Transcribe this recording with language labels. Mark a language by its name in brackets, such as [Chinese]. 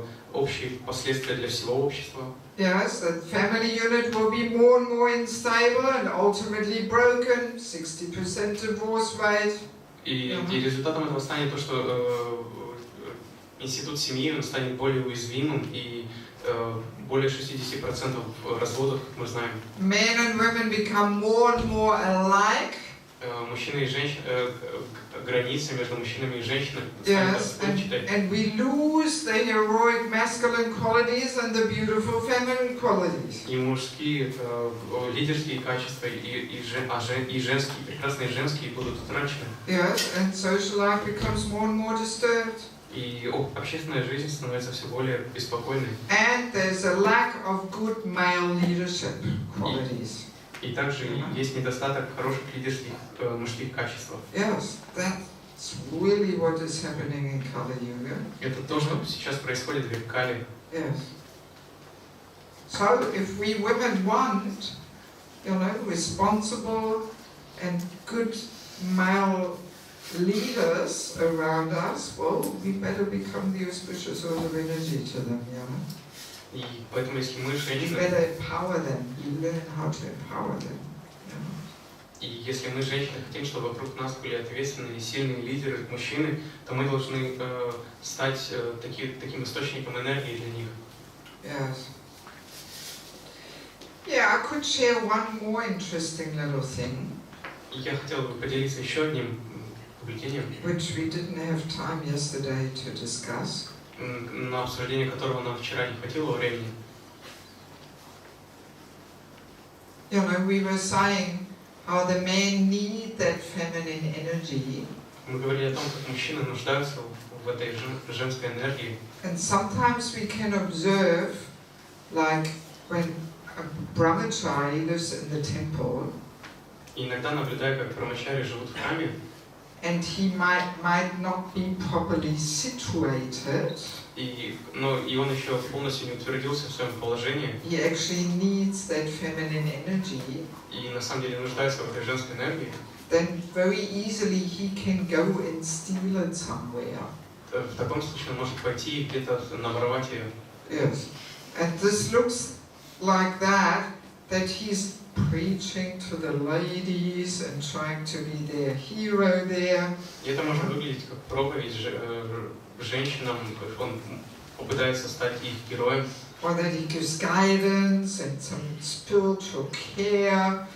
[Russian] Общие последствия для всего общества. [English] Yes, the family unit will be more and more unstable and ultimately broken, 60% divorce rate. [Russian] И результатом этого станет то, что институт семьи он станет более уязвимым и более 60% разводов, мы знаем. [English] Men and women become more and more alike. [Russian] Мужчины и женщины, границы между мужчинами и женщинами. [English] Yes, and we lose the heroic masculine qualities and the beautiful feminine qualities. [Russian] И мужские лидерские качества, и женские, прекрасные женские будут утрачены. [English] Yes, and social life becomes more and more disturbed. [Russian] И общественная жизнь становится все более беспокойной. [English] And there's a lack of good male leadership qualities. [Russian] И также есть недостаток хороших лидерских мужских качеств. [English] Yes, that's really what is happening in Kali Yuga. [Russian] Это то, что сейчас происходит в Кали. [English] Yes. So, if we women want, responsible and good male leaders around us, well, we better become the auspicious order of energy to them, [Russian] И поэтому, если мы [English] We [Russian] женщины, [English] better empower them. You learn how to empower them. [Russian] и если мы женщины хотим, чтобы вокруг нас были ответственные и сильные лидеры, мужчины, то мы должны стать таким источником энергии для них. [English] Yes. Yeah, I could share one more interesting little thing. [Russian] И я хотел бы поделиться еще одним наблюдением, [English] Which we didn't have time yesterday to discuss. [Russian] На обсуждение которого нам вчера не хватило времени. [English] We were saying how the men need that feminine energy. [Russian] Мы говорили о том, как мужчины нуждаются в этой женской энергии. [English] And sometimes we can observe, like when a brahmachari lives in the temple. [Russian] И иногда наблюдаю, как брамачари живут в храме. [English] And he might not be properly situated. [Russian] И он еще полностью не утвердился в своем положении. [English] He actually needs that feminine energy. [Russian] И на самом деле нуждается в этой женской энергии. [English] Then very easily he can go and steal it somewhere. [Russian] В таком случае он может пойти и где-то наворовать ее. [English] Yes. And this looks like that he's preaching to the ladies and trying to be their hero there. [Russian] И это может выглядеть как проповедь женщинам, он попытается стать их героем. [English] Or that he gives guidance and some spiritual care.